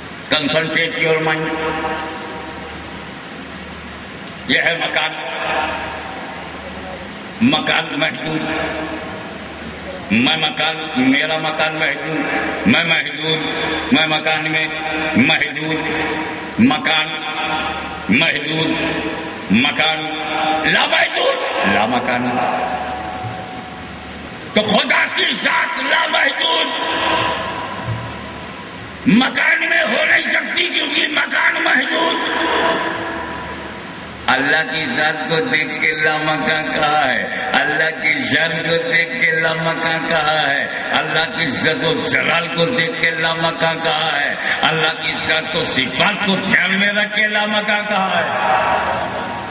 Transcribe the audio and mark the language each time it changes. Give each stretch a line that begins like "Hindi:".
English: Concentrate your mind.
Urdu: یہ ہے مکان، مکان محدود. میں مکان، میرا مکان محدود، میں محدود، میں مکان میں محدود. مکان محدود، مکان لا محدود، لا مکان. تو خدا کی ذات لا محدود مکان میں ہو نہیں سکتی کیونکہ مکان محدود. اللہ کی ذات کو دیکھ کے لامکان کہا ہے، اللہ کی شان کو دیکھ کے لامکان کہا ہے، اللہ کی عزت و جلال کو دیکھ کے لامکان کہا ہے، اللہ کی ذات و صفات کو دھیان میں رکھ کے لامکان کہا ہے.